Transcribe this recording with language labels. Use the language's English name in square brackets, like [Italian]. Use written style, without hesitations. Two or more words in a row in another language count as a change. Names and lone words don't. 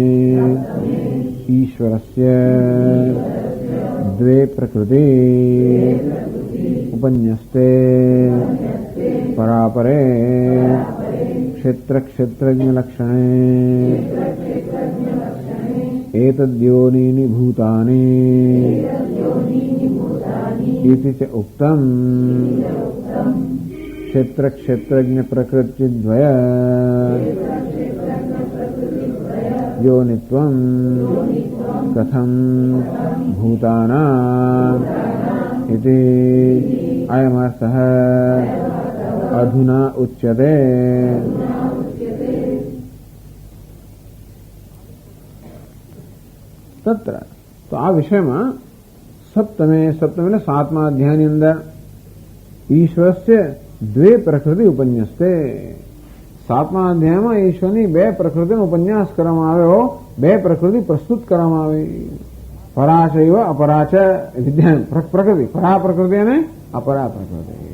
[Sanskrit] ईश्वरस्य द्वे प्रकृति उपन्यस्ते परापरे क्षेत्र क्षेत्रज्ञ लक्षणे एतद्योनीनि भूतानी इति च उक्तम् क्षेत्र क्षेत्रज्ञ प्रकृति द्वय योनित्वम् कथम् भूतानाम् इति अयमर्थः अधुना उच्यते. [Gujarati] तत्र तो आ विषयમાં સપ્તમે એટલે 7મા અધ્યાયની અંદર [Sanskrit] ईश्वरस्य द्वे प्रकृति उपन्यस्ते, [Gujarati] 7મા અધ્યાયમાં ઈશ્વરની 2 પ્રકૃતિનો ઉપન્યાસ કરવામાં આવ્યો, 2 પ્રકૃતિ પ્રસ્તુત કરવામાં આવી. [Sanskrit] पराचैव अपराच विद्या प्रकृति, [Gujarati] પરા પ્રકૃતિ અને અપરા પ્રકૃતિ.